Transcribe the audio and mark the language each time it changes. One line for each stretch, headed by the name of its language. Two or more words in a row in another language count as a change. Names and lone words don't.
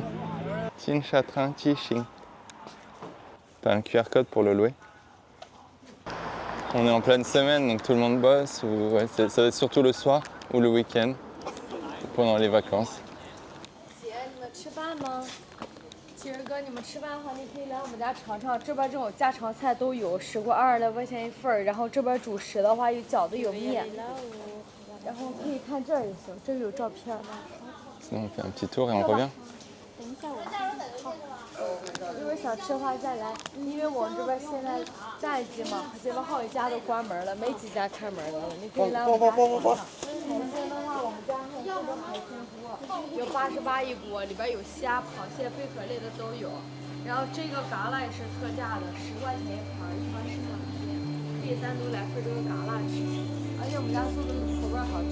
French: Tin Sha Trang Chi Xing. T'as un QR code pour le louer. On est en pleine semaine donc tout le monde bosse. Ça va être surtout le soir ou le week-end pendant les vacances.
Chinese: 其实哥，你们吃饭的话，你可以来我们家尝尝，这边这种家常菜都有，10块22块钱一份儿。然后这边主食的话有饺子有面，然后可以看这儿也行，这儿有照片。
French: Sinon on fait un petit tour et on revient.
Chinese: 等一下我。想吃的话再来，因为我们这边现在淡季嘛，这边好几家都关门了，没几家开门的了。你可以来我们家尝尝。海鲜的话，我们家还有这种海鲜锅，有88一锅，里边有虾、螃蟹、贝壳类的都有。然后这个嘎啦也是特价的，10块钱一盘，一盘10两斤，可以单独来份这个嘎啦吃。而且我们家做的口味好吃。